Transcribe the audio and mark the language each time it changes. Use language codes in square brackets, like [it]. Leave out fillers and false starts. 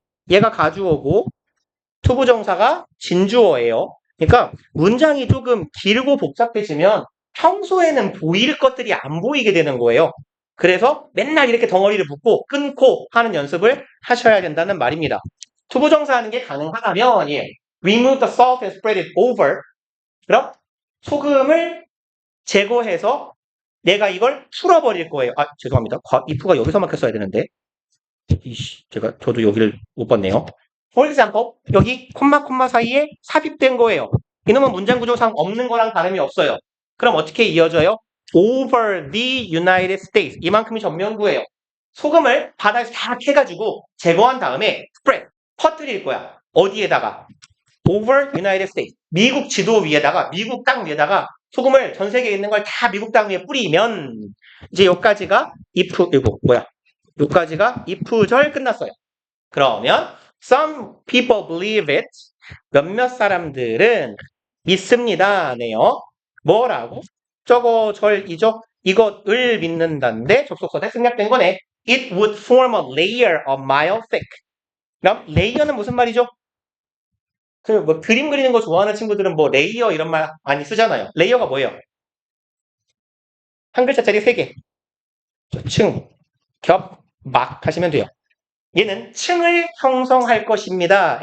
[ko] 얘가 가주어고 투부정사가 진주어예요. 그러니까 문장이 조금 길고 복잡해지면 평소에는 보일 것들이 안 보이게 되는 거예요. 그래서 맨날 이렇게 덩어리를 묶고 끊고 하는 연습을 하셔야 된다는 말입니다. 투부정사 하는 게 가능하다면 예. [en] Remove the salt and spread it over. [ko] 그럼 소금을 제거해서 내가 이걸 풀어버릴 거예요. 아, 죄송합니다. if가 여기서 막혔어야 되는데. 저도 여기를 못 봤네요. [en] For example, [ko] 여기 콤마 사이에 삽입된 거예요. 이놈은 문장 구조상 없는 거랑 다름이 없어요. 그럼 어떻게 이어져요? [en] Over the United States. [ko] 이만큼이 전면구예요. 소금을 바다에서 다 캐가지고 제거한 다음에 spread, 퍼뜨릴 거야. 어디에다가? [en] Over United States. [ko] 미국 지도 위에다가, 미국 땅 위에다가 소금을 전 세계에 있는 걸 다 미국 땅 위에 뿌리면 이제 여기까지가 여기까지가 if절 끝났어요. [en] 그러면 some people believe it. [ko] 몇몇 사람들은 믿습니다. 네요. 뭐라고? 저거 이것을 믿는다는데 접속사대 생략된 거네. [en] It would form a layer a mile thick. [ko] 그럼 레이어는 무슨 말이죠? 그 뭐 그림 그리는 거 좋아하는 친구들은 뭐 레이어 이런 말 많이 쓰잖아요. 레이어가 뭐예요? 한 글자짜리 3개. 층, 겹, 막 하시면 돼요. 얘는 층을 형성할 것입니다.